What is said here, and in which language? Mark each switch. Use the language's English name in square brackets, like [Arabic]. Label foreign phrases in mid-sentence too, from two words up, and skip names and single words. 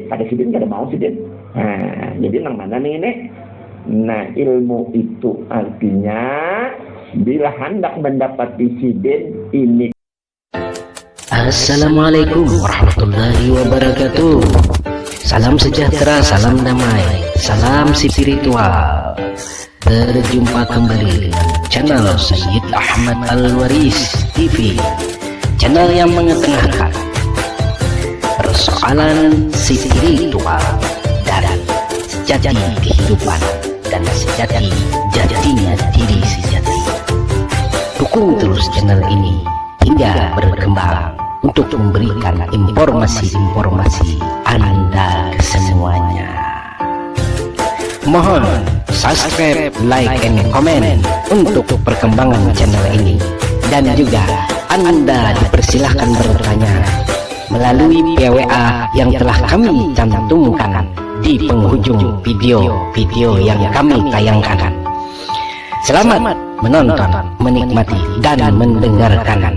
[Banjar] Pada sidin kada mau sidin. Jadi nang mana nih ini? [Indonesian] Nah, ilmu itu artinya bila hendak mendapati sidin ini. [Arabic] السلام عليكم ورحمة الله وبركاته. [Indonesian] Salam sejahtera, salam damai, salam spiritual. Berjumpa kembali dengan channel Sayyid Ahmad Al-Waris TV, channel yang mengetengahkan persoalan spiritual dan sejati kehidupan dan jatinya diri sejati. Dukung terus channel ini hingga berkembang untuk memberikan informasi-informasi Anda semuanya. Mohon subscribe, [English] like, and comment [Indonesian] untuk perkembangan channel ini. Dan juga Anda dipersilahkan bertanya melalui PWA yang telah kami cantumkan di penghujung video yang kami tayangkan. Selamat menonton, menikmati, dan mendengarkan.